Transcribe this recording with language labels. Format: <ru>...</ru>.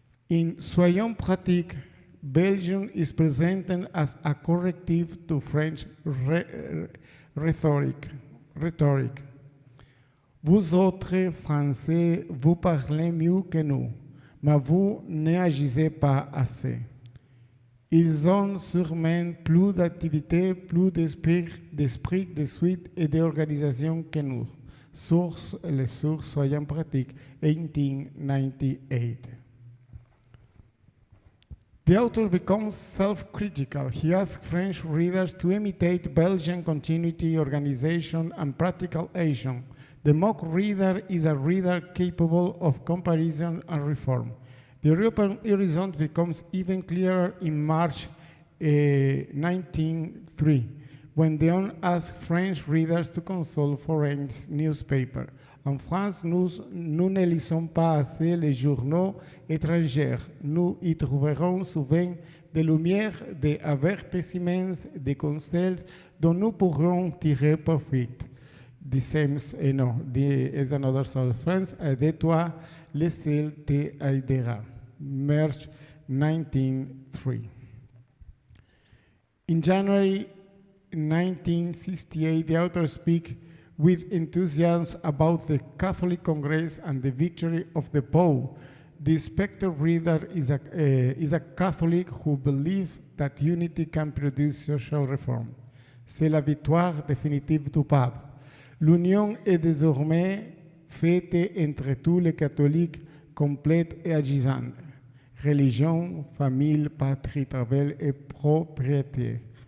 <en>In Soyons pratiques, Belgium is presented as a corrective to French rhetoric.</en> <fr>Vous autres Français, vous parlez mieux que nous, mais vous n'agissez pas assez. Ils ont sûrement plus d'activité, plus d'esprit, de suite et d'organisation que nous. Source, les sources Soyons pratiques, 1898.</fr> <en>The author becomes self-critical. He asks French readers to imitate Belgian continuity, organization, and practical action. The mock reader is a reader capable of comparison and reform. The European horizon becomes even clearer in March 1903, when Dehon asked French readers to consult foreign newspapers.</en> <fr>En France, nous ne lisons pas assez les journaux étrangers. Nous y trouverons souvent des lumières, des avertissements, des conseils dont nous pourrons tirer profit.</fr> <en>The same, is another sort of France.</en> <fr>Aide-toi, le ciel te aidera.</fr> <en>March 1903. In January 1968, the author speaks with enthusiasm about the Catholic Congress and the victory of the Pope. The spectator reader is a Catholic who believes that unity can produce social reform.</en> <fr>C'est la victoire définitive du pape. L'union est désormais faite entre tous les catholiques, complète et agissante. Religion, famille, patrie, travail et propriété.</fr>